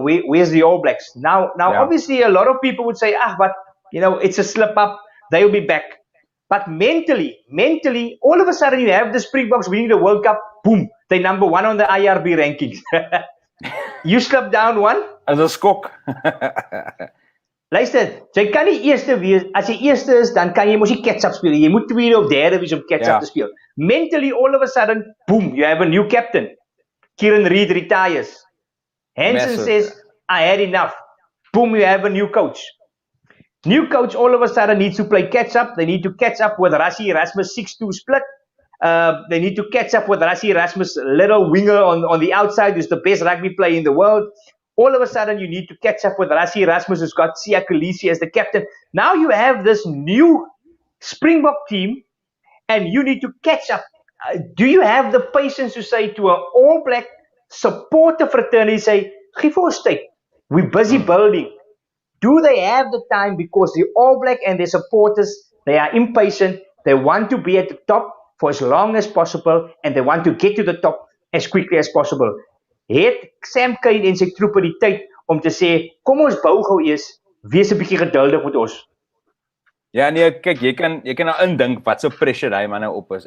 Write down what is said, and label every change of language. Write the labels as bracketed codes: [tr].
[en] Where's the All Blacks? Now, obviously, a lot of people would say, but, it's a slip up. They'll be back. But mentally, all of a sudden, you have the Springboks winning the World Cup. Boom, they're number 1 on the IRB rankings. You slip down one. [af] As 'n skok. Luister, jy kan nie eerste wees, as jy eerste is, dan kan jy mos nie catch-up speel. Jy moet tweede of derde wees om catch-up te speel. [en] Mentally, all of a sudden, boom, you have a new captain. Kieran Reid retires. Hansen says, I had enough. Boom, you have a new coach. New coach all of a sudden needs to play catch-up. They need to catch up with Rassie Erasmus 6-2 split. They need to catch up with Rassie Erasmus, little winger on the outside, who's the best rugby player in the world. All of a sudden, you need to catch up with Rassie Erasmus, who's got Siya Kolisi as the captain. Now you have this new Springbok team, and you need to catch up. Do you have the patience to say to an All Black supporter fraternity, say, give us tyd. We're busy building. Do they have the time? Because the All Black and their supporters, they are impatient. They want to be at the top for as long as possible, and they want to get to the top as quickly as possible. [af] Het Sam Cane en sy troepe die tyd om te sê, kom ons bou gou eers, wees 'n bietjie geduldig met ons. Ja, nee, kyk, jy kan nou indink wat so pressure hy man nou op is.